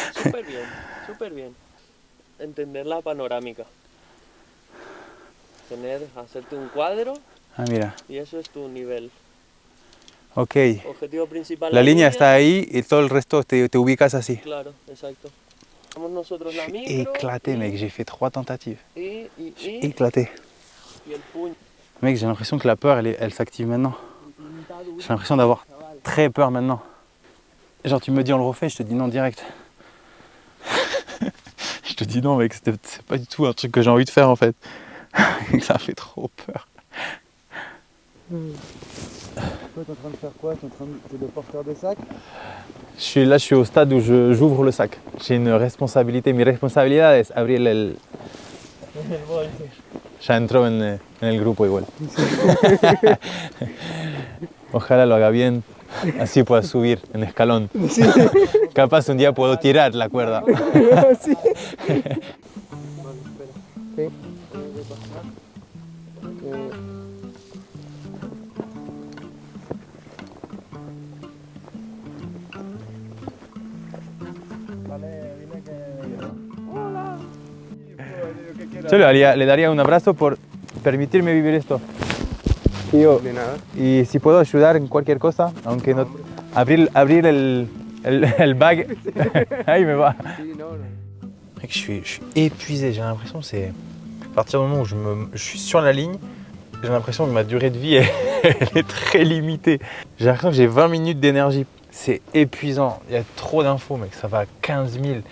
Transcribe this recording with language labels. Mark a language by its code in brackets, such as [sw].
[es] Súper bien, súper bien. Entender la panorámica. Hacerte un cuadro Ah, mira, y eso es tu nivel. ok. Objetivo principal. La línea está ahí y todo el resto te ubicas así. Claro, exacto. Vamos nosotros la [fr] Je suis micro. éclaté, mec, j'ai fait 3 tentatives. [es] Y [fr] Éclaté. [es] el puño. [fr] Mec, j'ai l'impression que la peur, elle s'active maintenant. J'ai l'impression d'avoir très peur maintenant. Genre, tu me dis on le refait, je te dis non direct. Je te dis non, mec, c'est pas du tout un truc que j'ai envie de faire en fait. Ça fait trop peur. Toi, t'es en train de faire quoi? T'es le porteur de sac? Je suis au stade où j'ouvre le sac. J'ai une responsabilité. [es] Mi responsabilidad es abrir el... Ya entró en el grupo igual. Ojalá lo haga bien, así pueda subir en escalón. Capaz un día puedo tirar la cuerda. Yo le daría un abrazo por permitirme vivir esto. Y si puedo ayudar en cualquier cosa, aunque no... Abrir el bag, ahí me va. [fr] Mec, je suis épuisé, j'ai l'impression que c'est... À partir du moment où je suis sur la ligne, j'ai l'impression que ma durée de vie elle est très limitée. J'ai l'impression que j'ai 20 minutes d'énergie. C'est épuisant, il y a trop d'infos mec, ça va à 15 000.